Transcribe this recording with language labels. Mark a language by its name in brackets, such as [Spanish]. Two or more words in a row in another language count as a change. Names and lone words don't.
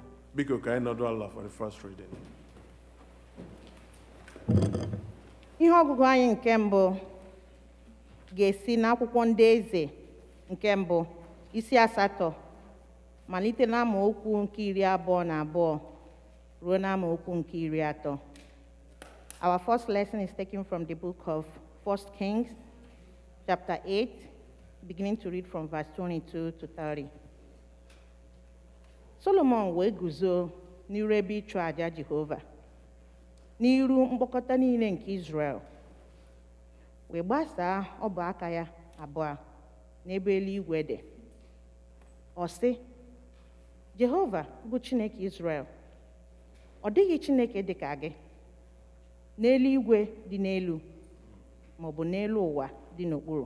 [Igbo] Biko ka anyị nọdụ ala [English] for the first reading. [Igbo] Ihe ọgụgụ anyị nke mbụ ga-esi n'akwụkwọ ndị eze nke mbụ isi 8 malite n'amaokwu nke 22 ruo n'amaokwu nke 30. [English] Our first lesson is taken from the book of 1 Kings, chapter 8, beginning to read from verse 22 to 30. [Igbo] Solomon wee guzo n'iru ebe ịchụ aja Jehova, n'iru mkpọkọta niile nke Israel, wee gbasaa ọbụ aka ya abụọ n'ebe eluigwe dị. Ọ sị, Jehova bụ Chineke Israel, ọ dịghị Chineke dị ka gị, n'eluigwe dị n'elu maọbụ n'elu ụwa dị n'okpuru.